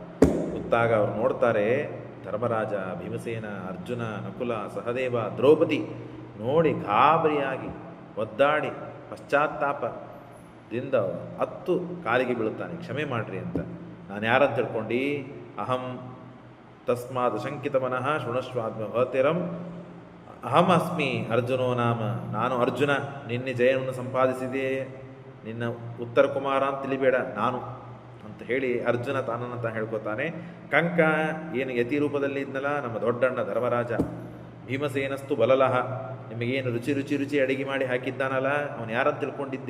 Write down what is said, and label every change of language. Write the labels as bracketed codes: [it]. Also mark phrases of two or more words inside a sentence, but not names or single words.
[kn] ಕೂತಾಗ ಅವ್ರು ನೋಡ್ತಾರೆ, ಧರ್ಮರಾಜ, ಭೀಮಸೇನ, ಅರ್ಜುನ, ನಕುಲ, ಸಹದೇವ, ದ್ರೌಪದಿ ನೋಡಿ ಗಾಬರಿಯಾಗಿ ಒದ್ದಾಡಿ ಪಶ್ಚಾತ್ತಾಪದಿಂದ ಹತ್ತು ಕಾಲಿಗೆ ಬೀಳುತ್ತಾನೆ, ಕ್ಷಮೆ ಮಾಡ್ರಿ ಅಂತ. ನಾನು ಯಾರಂತ ತಿಳ್ಕೊಂಡು, [sa] ಅಹಂ ತಸ್ಮಾತ್ ಶಂಕಿತ ಮನಃ ಶೃಣಸ್ವಾತ್ಮ ಭವತಿರಂ ಅಹಂ ಅಸ್ಮಿ ಅರ್ಜುನೋ ನಾಮ, [kn] ನಾನು ಅರ್ಜುನ, ನಿನ್ನೆ ಜಯವನ್ನು ಸಂಪಾದಿಸಿದೆ, ನಿನ್ನ ಉತ್ತರ ಕುಮಾರ ಅಂತ ತಿಳಿಬೇಡ ನಾನು ಅಂತ ಹೇಳಿ ಅರ್ಜುನ ತಾನನ್ನು ತಾನು ಹೇಳ್ಕೊತಾನೆ. ಕಂಕ ಏನು ಯತಿ ರೂಪದಲ್ಲಿ ಇದ್ನಲ್ಲ, ನಮ್ಮ ದೊಡ್ಡಣ್ಣ ಧರ್ಮರಾಜ, [sa] ಭೀಮಸೇನಸ್ತು ಬಲಲಹ, [kn] ನಿಮಗೇನು ರುಚಿ ಅಡಿಗೆ ಮಾಡಿ ಹಾಕಿದ್ದಾನಲ್ಲ, ಅವನು ಯಾರಂತ ತಿಳ್ಕೊಂಡಿದ್ದಿ?